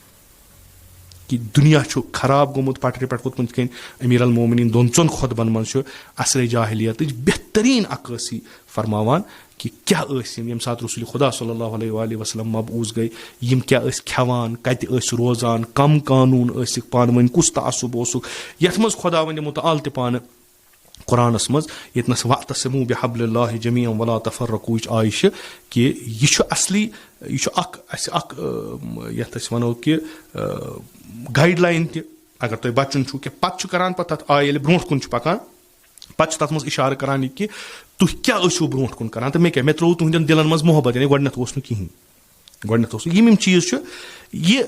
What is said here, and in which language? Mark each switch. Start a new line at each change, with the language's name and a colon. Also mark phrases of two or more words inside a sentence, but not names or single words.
Kashmiri: کہِ دُنیا چھُ خراب گوٚمُت پٹرِ پٮ۪ٹھ ووتمُت یِتھ کٔنۍ امیٖر المومنیٖن 2 خۄطبن منٛز چھُ عصرِ جاہلیتٕچ بہتریٖن عکٲسی فرماوان کہِ کیاہ ٲسۍ یِم ییٚمہِ ساتہٕ رسول خۄدا
Arabic: صلی اللہ علیہ وسلم
Kashmiri: مبعوٗث گٔے یِم کیاہ ٲسۍ کھٮ۪وان کتہِ ٲسۍ روزان کم قانوٗن ٲسِکھ پانہٕ ؤنۍ کُس تعصُب اوسُکھ یتھ منٛز خۄدا وندِ مُتعال تہِ پانہٕ قۄرانس منٛز ییٚتنس
Arabic: وَعتَصِموٗ بِحَبلِ اللہِ جَمِیعًا وَلَا تَفَرَّقوٗ
Kashmiri: آیہِ چھِ کہِ یہِ چھُ اصلی یہِ چھُ اکھ یتھ أسۍ ونو کہِ
English: guide line
Kashmiri: تہِ اگر تۄہہِ بچُن چھُو کہِ پتہٕ چھُ کران پتہٕ تتھ ییٚلہِ برونٛٹھ کُن چھُ پکان پتہٕ چھُ تتھ منٛز اِشارٕ کران یہِ کہِ تُہۍ کیاہ ٲسِو برونٛٹھ کُن کران تہٕ مےٚ ترٛوو تُہنٛدٮ۪ن دِلن منٛز محبت یعنی گۄڈٕنیتھ اوس نہٕ کِہینۍ یِم چیٖز چھُ یہِ